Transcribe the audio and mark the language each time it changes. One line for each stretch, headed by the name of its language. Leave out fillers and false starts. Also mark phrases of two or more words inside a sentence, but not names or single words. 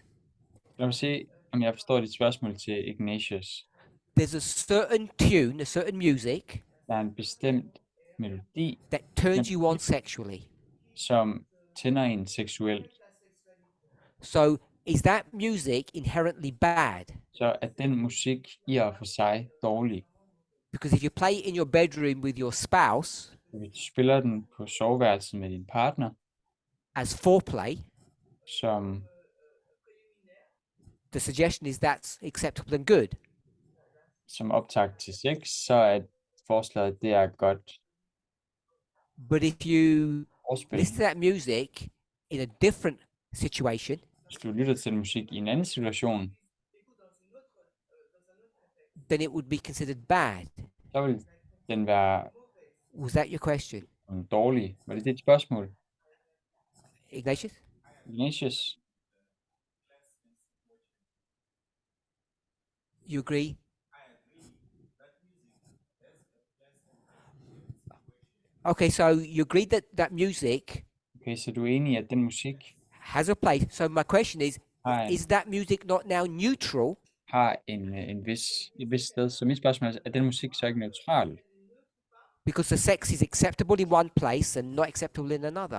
Danish: lad mig se, om jeg forstår dit spørgsmål til Ignatius.
English: There's a certain tune, a certain music
Danish: Der er en bestemt melodi,
English: that turns you on sexually.
Danish: som tænder en seksuelt.
English: So is that music inherently bad?
Danish: Så er den musik i og for sig dårlig.
English: Because if you play it in your bedroom with your spouse
Danish: Hvis du spiller den på soveværelset med din partner,
English: as foreplay,
Danish: som
English: the suggestion is that's acceptable and good.
Danish: som optakt til sex, så er forslaget, det er godt
English: But if you
Danish: overspil.
English: listen to that music in a different situation,
Danish: Hvis du lytter til musik i en anden situation,
English: then it would be considered bad.
Danish: så vil den være
English: Was that your question,
Danish: dårlig. Var det dit spørgsmål? Ignatius? Ignatius,
English: You agree? Okay, so you agree that that music
Danish: okay, så du er enig i, at den musik
English: has a place. So my question
Danish: har
English: is that music not now neutral
Danish: et vis sted. Så mit spørgsmål er den musik så ikke neutral?
English: because the sex is acceptable in one place and not acceptable in another?